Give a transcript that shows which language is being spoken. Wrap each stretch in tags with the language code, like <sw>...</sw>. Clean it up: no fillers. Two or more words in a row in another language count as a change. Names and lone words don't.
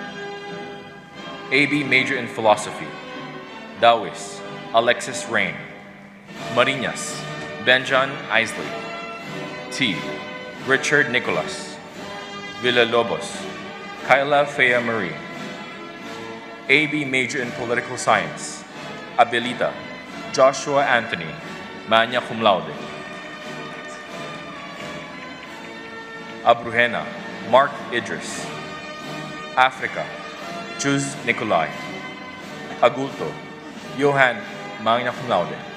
<en>AB major in Philosophy. Dawis, Alexis Rain. Marinas, Benjan Isley. T. Richard Nicholas. Villalobos, Kyla Fea Marie. AB major in Political Science. Abilita, Joshua Anthony.</en> <la>magna cum laude.</la> <en>Abrujena, Mark Idris. Africa, Juz Nicolai. Agulto, Johan,</en> <la>magna cum laude.</la>